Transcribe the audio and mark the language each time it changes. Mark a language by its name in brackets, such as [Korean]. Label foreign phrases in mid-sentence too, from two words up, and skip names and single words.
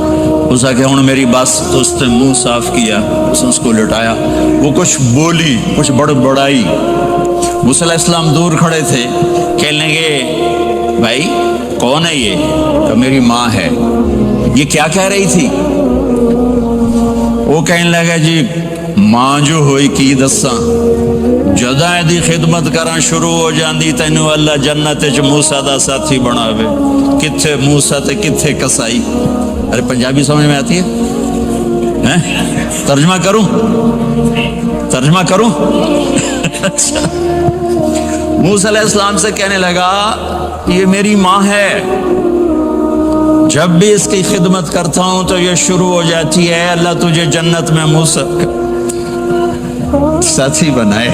[Urdu] اس نے کہا ہوں میری بات، تو اس نے منہ صاف کیا، اس کو لٹایا، وہ کچھ بولی، کچھ بڑبڑائی۔ موسیٰ علیہ السلام دور کھڑے تھے، کہنے لگے بھائی کون ہے یہ؟ تو میری ماں ہے۔ یہ کیا کہہ رہی تھی؟ وہ کہنے لگا جی [Punjabi] ماں جو ہوئی کی دساں جدا دی خدمت کرا شروع ہو جاتی تینو اللہ جنت چ موسیٰ دا ساتھی بناوے. کتھے موسیٰ تے کتھے قصائی. [Urdu] ارے پنجابی سمجھ میں آتی ہے? ترجمہ کروں؟ ترجمہ کروں? अच्छा। موسیٰ علیہ السلام سے کہنے لگا یہ میری ماں ہے، جب بھی اسکی خدمت کرتا ہوں تو یہ شروع ہو جاتی ہے اللہ تجھے جنت میں موسیٰ ساتھی بنائے.